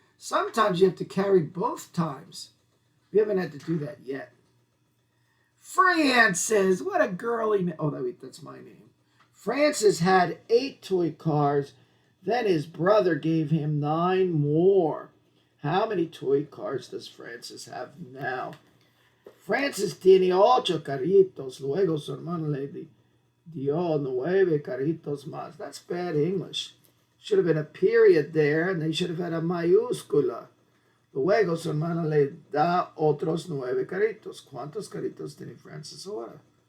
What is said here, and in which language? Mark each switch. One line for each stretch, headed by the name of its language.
English: Sometimes you have to carry both times. We haven't had to do that yet. Francis, what a girly name. Oh, that's my name. Francis had 8 toy cars. Then his brother gave him 9 more. How many toy cars does Francis have now?
Spanish: Francis tiene 8 carritos. Luego su hermano le dio 9 carritos más.
English: That's bad English. Should have been a period there, and they should have had a mayúscula.
Spanish: Luego su hermano le da otros 9 carritos. ¿Cuántos carritos tiene Francis ahora?